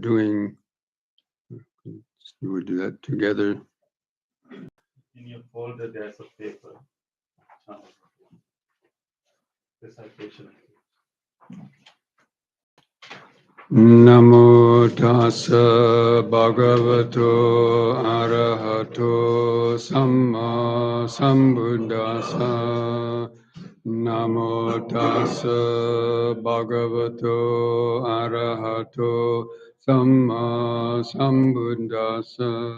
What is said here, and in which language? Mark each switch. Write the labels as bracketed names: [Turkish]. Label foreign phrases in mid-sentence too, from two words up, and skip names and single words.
[English] doing, we would do that together. In your folder, there's a paper. Recitation. [Pali] Namo tassa bhagavato arahato samma sambuddhassa. Namo tassa bhagavato arahato samma sambuddhassa.